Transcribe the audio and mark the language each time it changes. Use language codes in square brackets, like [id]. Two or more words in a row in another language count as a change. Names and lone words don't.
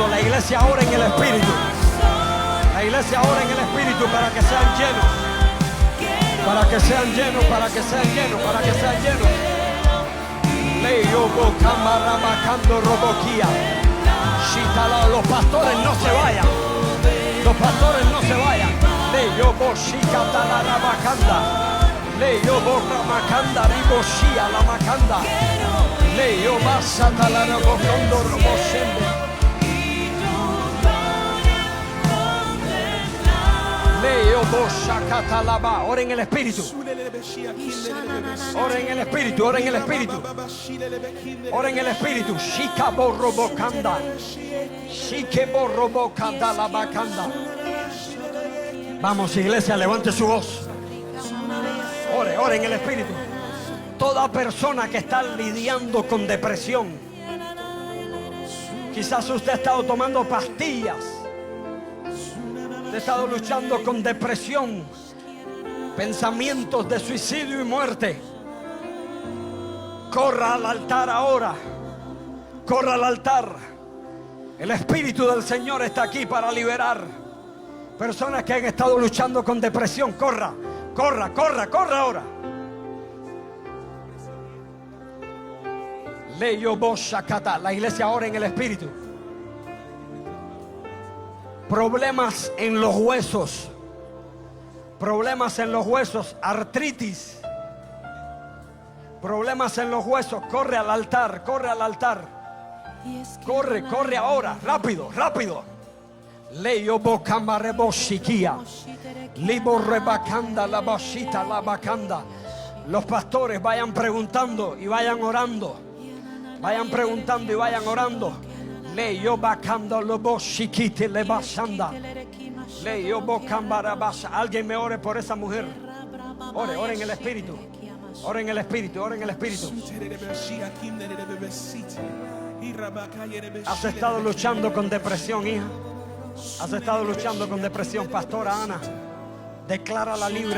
[es] La iglesia ora en el Espíritu. La iglesia ora en el Espíritu para que sean llenos. Para que sean llenos, para que sean llenos, para que sean llenos. Leyo Bocamarabacando Roboquía. Shitala. Los pastores no se vayan. Los pastores no se vayan. Leyo boshika talarabakanda. Leyo borra macanda riboshia la macanda. Leyo basa talarabokondo roboshende. Leyo boshaka talaba. Ora en el espíritu. Ora en el espíritu, ora en el espíritu. Ora en el espíritu. Shika borrobokanda. Shike borrobokanda la bacanda. Vamos, iglesia, levante su voz. Ore, ore en el espíritu. Toda persona que está lidiando con depresión. Quizás usted ha estado tomando pastillas. Usted ha estado luchando con depresión. Pensamientos de suicidio y muerte. Corra al altar ahora. Corra al altar. El Espíritu del Señor está aquí para liberar personas que han estado luchando con depresión. Corra, corra, corra, corra ahora. Leyo boshakata. La iglesia ahora en el Espíritu. Problemas en los huesos. Problemas en los huesos, artritis. Problemas en los huesos. Corre al altar, corre al altar. Corre, corre ahora, rápido, rápido. Leyo bocamare boshikia. Libo rebacanda la bashita la bacanda. Los pastores vayan preguntando y vayan orando. Vayan preguntando y vayan orando. Leyo bacanda lo boshikite le bashanda. Leyo bocambarabasha. Alguien me ore por esa mujer. Ore, ore en el espíritu. Ore en el espíritu, ore en el espíritu. Has estado luchando con depresión, hija. Has estado luchando con depresión, pastora Ana. Declárala libre.